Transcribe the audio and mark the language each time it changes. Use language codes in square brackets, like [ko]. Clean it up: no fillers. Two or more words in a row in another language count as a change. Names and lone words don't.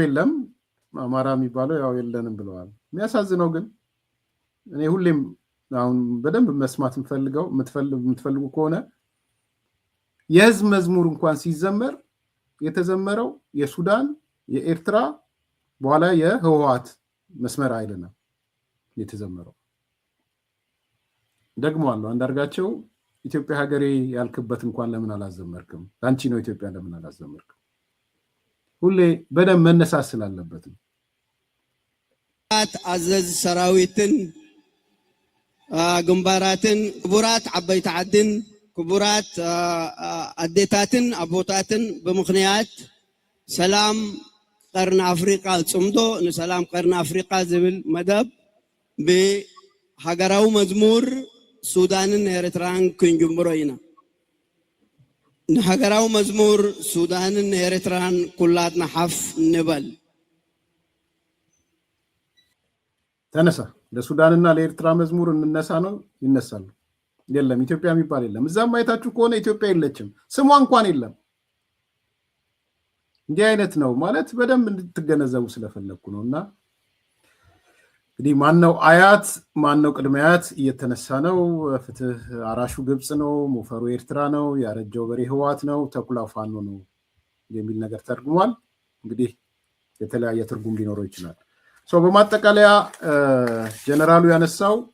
[am] የለም አማራ የሚባለው ያው የለንም ብለዋል። የሚያሳዝነው ግን እኔ ሁሌም አሁን በደንብ መስማት የምትፈልጉ ከሆነ የህዝብ መዝሙር እንኳን ሲዘመር የተዘመረው የሱዳን የኤርትራ በኋላ የህወሓት መስመር አይደለም የተዘመረው። ደግሞ አለው አንዳርጋቸው ኢትዮጵያ ሀገሬ ያልክበት እንኳን ለምን አላዘመርክም? አንቺ ነው ኢትዮጵያ ለምን አላዘመርክም? ሁሌ በደንብ መነሳት ስላለበት ነው። [ti] አዘዝ ሰራዊትን ግንባራትን ክቡራት ዓበይቲ ዓድን ክቡራት አዴታትን አቦታትን ብምክንያት ሰላም ቀርኒ አፍሪቃ ጽምዶ ንሰላም ቀርኒ አፍሪቃ ዝብል መደብ ብሃገራዊ መዝሙር ሱዳንን ኤርትራን ክንጅምሮ ኢና። ንሃገራዊ መዝሙር ሱዳንን ኤርትራን ኩላትና ሓፍ ንበል። [am] ተነሳ ለሱዳንና ለኤርትራ መዝሙር እንነሳ ነው ይነሳሉ። የለም ኢትዮጵያ የሚባል የለም። እዛም ማየታችሁ ከሆነ ኢትዮጵያ የለችም፣ ስሟ እንኳን የለም። እንዲህ አይነት ነው ማለት በደንብ እንድትገነዘቡ ስለፈለኩ ነውና እንግዲህ ማነው አያት ማነው ቅድመ አያት እየተነሳ ነው። ፍትህ አራሹ ግብጽ ነው፣ ሞፈሩ ኤርትራ ነው፣ ያረጀው በሬ ህወሓት ነው፣ ተኩላ ፋኖ ነው የሚል ነገር ተርጉሟል። እንግዲህ የተለያየ ትርጉም ሊኖረው ይችላል። በማጠቃለያ ጀነራሉ ያነሳው